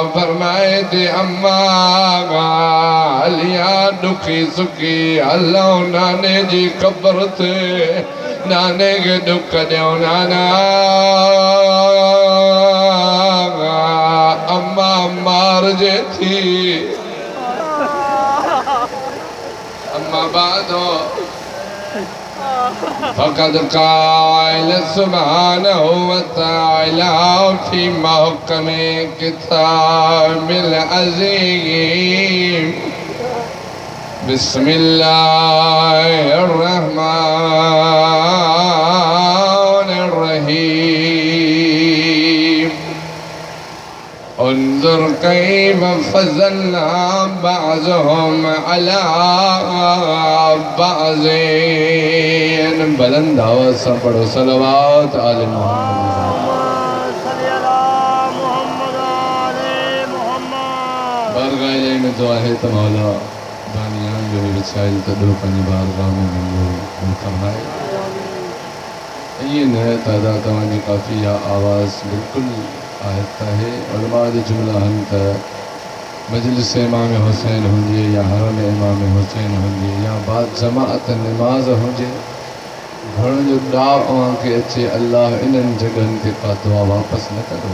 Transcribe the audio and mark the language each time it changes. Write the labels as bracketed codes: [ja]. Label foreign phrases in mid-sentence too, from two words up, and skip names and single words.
[sd] फरमाए थी अम्मा हलिया ॾुखी सुखी हलूं नाने जी क़बर ते नाने खे ॾुख ॾियूं नाना। अम्मा मारिजे थी अम्मा बादो [ar] فقد قال سبحانه وتعالى في محكم كتابه العظيم بسم الله الرحمن الرحيم. انظر كيف فضلنا بعضهم على بعض. [ur] بلند آواز سے پڑھو صلوات آل محمد. بارگاہ میں دعا ہے [sd] तो मौला बानियान जो विछाइल तॾो पंहिंजी बारगाह में मंज़ूर फरमाए। ये न तादाद तव्हांजी काफ़ी आवाज़ बिल्कुलु आहिस्ता है। उलमा जो जुमला आहिनि त मजलिस इमाम हुसैन हुजे या हरम इमाम हुसैन हुजे या बाद जमाअत नमाज़ हुजे घणो जो ॾाउ अव्हांखे अचे अल्लाह इन्हनि जॻहियुनि ते का दुआ वापसि न कंदो।